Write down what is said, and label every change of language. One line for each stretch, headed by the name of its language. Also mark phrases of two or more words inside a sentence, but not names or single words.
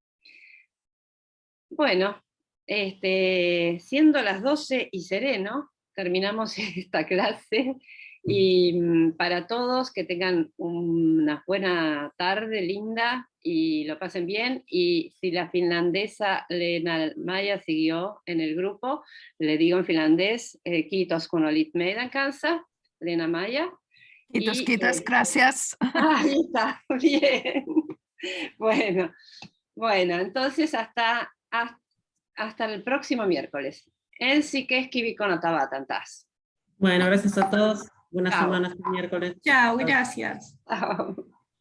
Spanish: Bueno, siendo las 12 y sereno, terminamos esta clase. Y para todos, que tengan una buena tarde, linda, y lo pasen bien. Y si la finlandesa Lena Maya siguió en el grupo, le digo en finlandés,
Finnish: kiitos kun olit meidän kanssa, Lena Maya. Kiitos,
Spanish: gracias. Ahí está, bien. Bueno, entonces hasta el próximo miércoles.
Finnish: Ensi keskiviikkona tavataan taas.
Spanish: Bueno, gracias a todos. Buenas Chao. semanas, miércoles. Chao, gracias. Chao.